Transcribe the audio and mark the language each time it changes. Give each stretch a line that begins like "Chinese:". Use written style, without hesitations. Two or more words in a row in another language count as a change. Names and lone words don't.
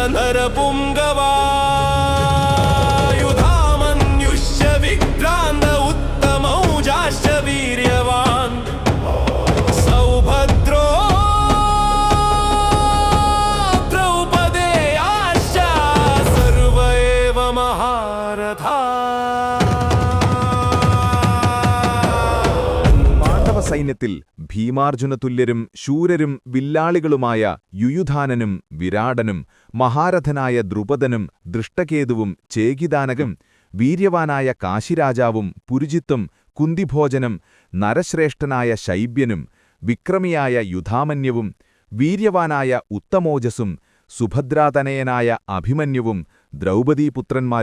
Sanskrit: नरपुङ्गवायुधामन्युश्च विक्रान्त उत्तमौजाश्च वीर्यवान् सौभद्रो द्रौपदेयाश्च सर्व एव महारथा.
Malayalam: സൈന്യത്തിൽ ഭീമാർജുനതുല്യരും ശൂരരും വില്ലാളികളുമായ യുയുധാനനും വിരാടനും മഹാരഥനായ ദ്രുപദനും ദൃഷ്ടകേതുവും ചേകിദാനകം വീര്യവാനായ കാശിരാജാവും പുരുജിത്തും കുന്തിഭോജനും നരശ്രേഷ്ഠനായ ശൈബ്യനും വിക്രമിയായ യുധാമന്യവും വീര്യവാനായ ഉത്തമോജസും സുഭദ്രാതനയനായ അഭിമന്യുവും ദ്രൗപദീപുത്രന്മാരുമുണ്ട്.